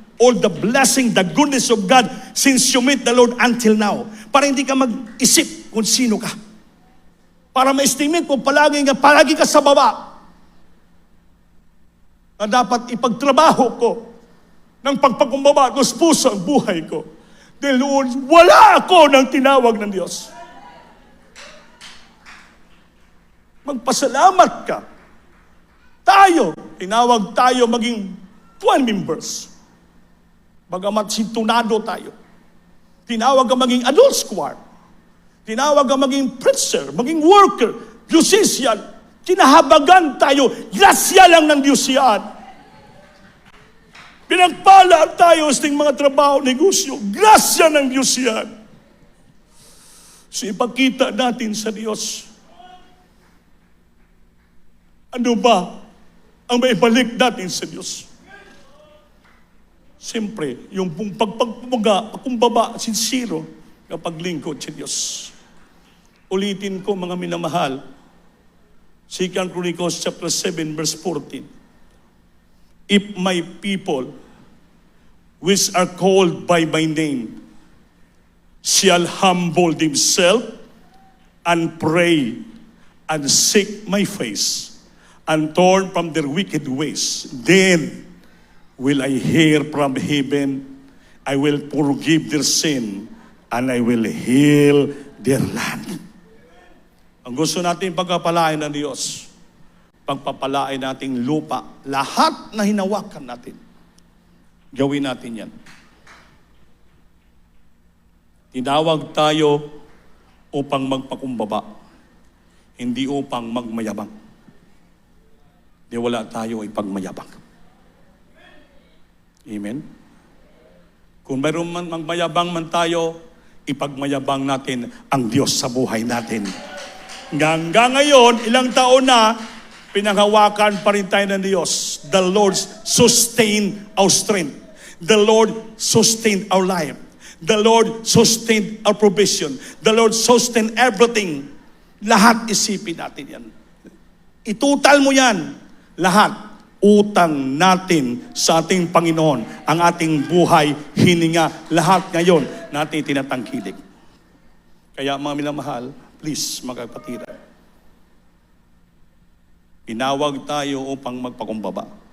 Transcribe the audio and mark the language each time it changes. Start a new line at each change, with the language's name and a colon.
English: All the blessing, the goodness of God since you meet the Lord until now.
Filipino: Para hindi ka mag-isip kung sino ka. Para ma-estimate mo palagi ka sa baba. Na dapat ipagtrabaho ko ng pagpakumbaba at puso ang buhay ko. Dahil noon, wala ako ng tinawag ng Diyos. Magpasalamat ka. Tinawag tayo maging 12 members. Bagamat sintunado tayo. Tinawag ka maging adult choir. Tinawag ka maging preacher, maging worker, musician. Kinahabagan tayo. Grasya lang ng Diyos yan. Pinagpala tayo sa ating mga trabaho, negosyo. Grasya ng Diyos yan. So ipakita natin sa Diyos. Ano ba ang maibalik natin sa Diyos? Siyempre, yung pagkumbaba, sincero, na paglingkod sa Diyos. Ulitin ko, mga minamahal, 2 Chronicles chapter 7, verse 14.
English: If my people, which are called by my name, shall humble themselves and pray and seek my face and turn from their wicked ways, then will I hear from heaven, I will forgive their sin, and I will heal their land.
Filipino: Ang gusto natin pagpapalain ng Diyos, pagpapalain nating lupa, lahat na hinawakan natin, gawin natin yan. Tinawag tayo upang magpakumbaba, hindi upang magmayabang. Di wala tayo ay pagmayabang. Amen? Kung mayroon man magmayabang man tayo, ipagmayabang natin ang Diyos sa buhay natin. Hanggang ngayon, ilang taon na, pinanghawakan pa rin tayo ng Diyos.
English: The Lord sustain our strength. The Lord sustain our life. The Lord sustain our provision. The Lord sustain everything.
Filipino: Lahat isipin natin yan. Itutal mo yan. Lahat. Utang natin sa ating Panginoon, ang ating buhay, hininga, lahat ngayon natin tinatangkilik. Kaya mga minamahal, please, mga kapatiran, pinawag tayo upang magpakumbaba.